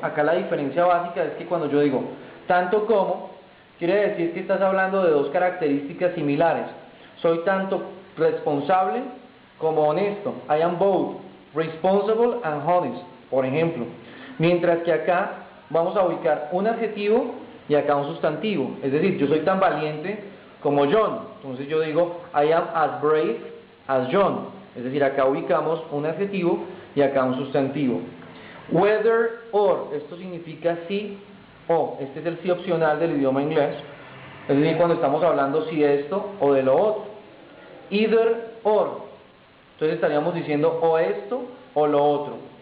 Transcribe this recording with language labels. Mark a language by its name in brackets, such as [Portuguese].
[Spanish] Acá la diferencia básica es que cuando yo digo tanto como, quiere decir que estás hablando de dos características similares. Soy tanto responsable como honesto. [English] I am both responsible and honest, [Spanish] por ejemplo. Mientras que acá vamos a ubicar un adjetivo y acá un sustantivo. Es decir, yo soy tan valiente como John. Entonces yo digo [English] I am as brave as John. [Spanish] Es decir, acá ubicamos un adjetivo y acá un sustantivo. [English] Whether or, [Spanish] esto significa sí o. Este es el sí opcional del idioma inglés. Es decir, cuando estamos hablando si esto o de lo otro. [English] Either or. [Spanish] Entonces estaríamos diciendo o esto o lo otro.